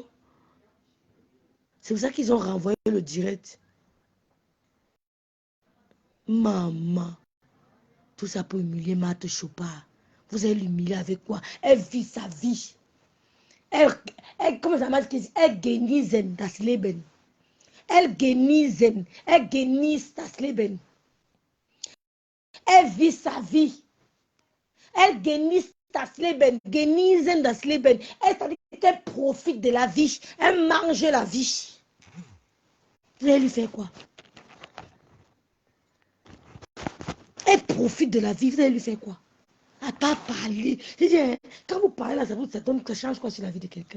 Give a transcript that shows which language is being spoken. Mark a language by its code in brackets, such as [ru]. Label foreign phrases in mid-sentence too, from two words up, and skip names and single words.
[fr] C'est pour ça qu'ils ont renvoyé le direct. Maman. Tout ça pour humilier Marthe Chopard. Vous allez l'humilier avec quoi? Elle vit sa vie. Comment ça marche? [de] Elle genießen das Leben. Elle genießt das Leben. [fr] Elle vit sa vie. [de] Elle genießt das Leben. Genießen das Leben. [fr] Elle profite de la vie. Elle mange la vie. Vous allez lui faire quoi? Elle profite de la vie. Vous allez lui faire quoi? À pas parler. Quand vous parlez là, ça change quoi sur la vie de quelqu'un?